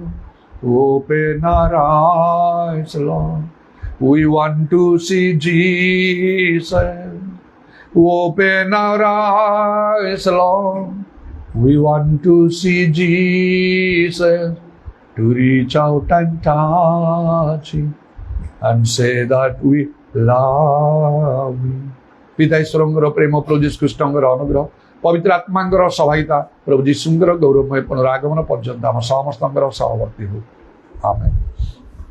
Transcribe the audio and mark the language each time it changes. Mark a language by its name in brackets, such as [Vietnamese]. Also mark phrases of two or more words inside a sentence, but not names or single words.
[English] Open our eyes, Lord, we want to see Jesus. Open our eyes, Lord, we want to see Jesus, to reach out and touch Him and say that we love Him. [Odia] ପିତା ଈଶ୍ୱରଙ୍କର ପ୍ରେମ, ପ୍ରଭୁ ଯୀଶୁ ଖ୍ରୀଷ୍ଟଙ୍କର ଅନୁଗ୍ରହ, ପବିତ୍ର ଆତ୍ମାଙ୍କର ସହାୟତା, ପ୍ରଭୁ ଯୀଶୁଙ୍କର ଗୌରବମୟ ପୁନରାଗମନ ପର୍ଯ୍ୟନ୍ତ ଆମ ସମସ୍ତଙ୍କର ସହବର୍ତ୍ତୀ ହଉ, ଆମେନ୍।